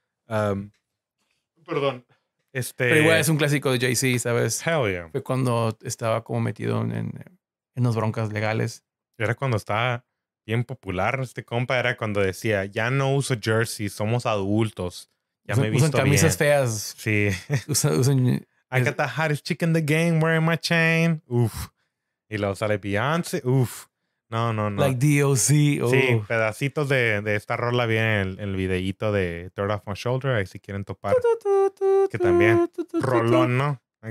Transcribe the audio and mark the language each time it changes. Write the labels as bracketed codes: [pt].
[es] Perdón. Pero igual es un clásico de Jay-Z, ¿sabes? [en] Hell yeah. [es] Fue cuando estaba como metido en unas broncas legales. era cuando estaba bien popular este compa, era cuando decía, ya no uso jersey, somos adultos. Ya usan, me he visto usan camisas bien. Feas. Sí. Usan [en] I got the hottest chick in the game wearing my chain. [es] Uf. Y luego sale Beyoncé. Uf. No. [en] Like D.O.C. Oh. [es] Sí, pedacitos de esta rola viene en el videíto de Third Off My Shoulder, ahí si quieren topar. Que también. Rolón, ¿no?